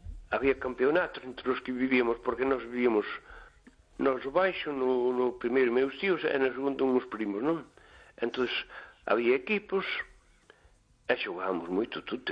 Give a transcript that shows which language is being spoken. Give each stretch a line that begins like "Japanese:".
Spanish: Había campeonatos entre los que vivíamos, porque nos vivíamos.
Galician: Nos baixo no primeiro meus tíos e no segundo uns primos, non? Entón, había equipos e xogábamos moito.